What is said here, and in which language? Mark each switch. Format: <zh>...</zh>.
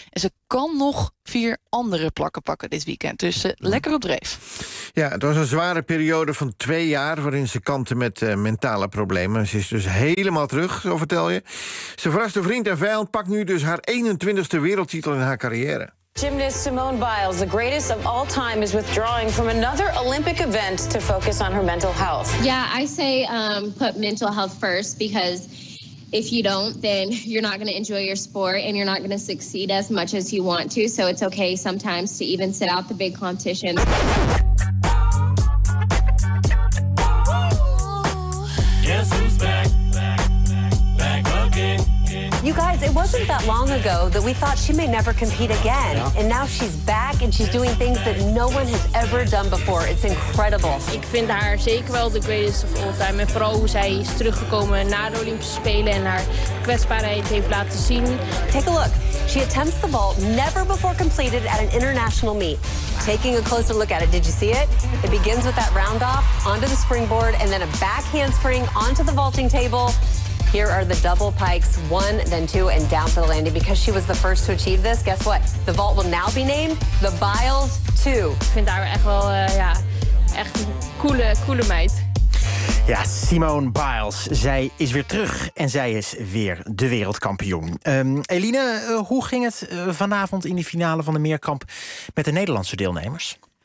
<nl>En ze kan nog 4 andere plakken pakken dit weekend. Dus lekker op dreef. Ja, het was een zware periode van 2 jaar... waarin ze kampte met mentale problemen. Ze is dus helemaal terug, zo vertel je. Ze verraste vriend en vijand, pakt nu dus haar 21ste wereldtitel in haar carrière.</nl> <en>Gymnast Simone Biles, the greatest of all time, is withdrawing from another Olympic event to focus on her mental health. Yeah, I say put mental health first, because if you don't, then you're not going to enjoy your sport and you're not going to succeed as much as you want to. So it's okay sometimes to even sit out the big competition. You guys, it wasn't that long ago that we thought she may never compete again. Yeah. And now she's back and she's doing things that no one has ever done before. It's incredible.</en> <nl>Ik vind haar zeker wel de</nl> <en>greatest of all time.</en> <nl>En vooral hoe zij is teruggekomen na de Olympische Spelen en haar kwetsbaarheid heeft laten zien.</nl> <en>Take a look. She attempts the vault never before completed at an international meet. Taking a closer look at it, did you see it? It begins with that round off onto the springboard and then a back handspring onto the vaulting table. Here are the double pikes, 1, then 2, and down to the landing. Because she was the first to achieve this, guess what? The vault will now be named the Biles 2.</en> <nl>Ik vind haar echt wel echt een coole meid. Ja, Simone Biles, zij is weer terug en zij is weer de wereldkampioen. Eline, hoe ging het vanavond in de finale van de meerkamp met de Nederlandse deelnemers?</nl>